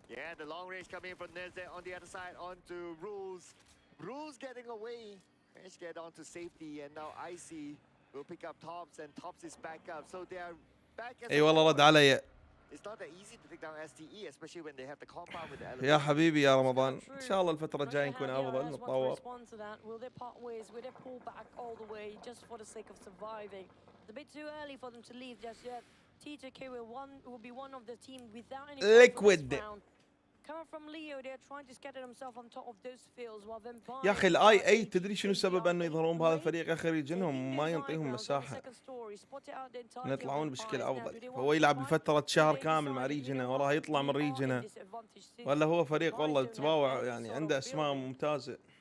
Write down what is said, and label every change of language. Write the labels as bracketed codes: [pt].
[en] Yeah, the long range coming in from Neze on the other side onto Rules. Rules getting away. Managed to get onto safety, and now Icy will pick up Tops, and Tops is back up. So they are back as [ar] اي والله رد علي. [en] It's not that easy to take down STE, especially when they have the compound with the element. [ar] يا حبيبي يا رمضان، ان شاء الله الفترة الجاية نكون افضل نتطور. [en] Will they part ways? Will they pull back all the way just for the sake of surviving? It's a bit too early for them to leave just yet. TJK will be one of the team without any liquid. Coming from Leo, they're trying to scatter themselves on top of those fields while then [ar] يا اخي الاي اي تدري شنو السبب انه يظهرون بهذا الفريق اخر يجنهم ما ينطيهم مساحة يطلعون بشكل افضل. هو يلعب لفترة شهر كامل مع ريجنا وراها يطلع من ريجنا، ولا هو فريق والله تباوع يعني عنده اسماء ممتازة.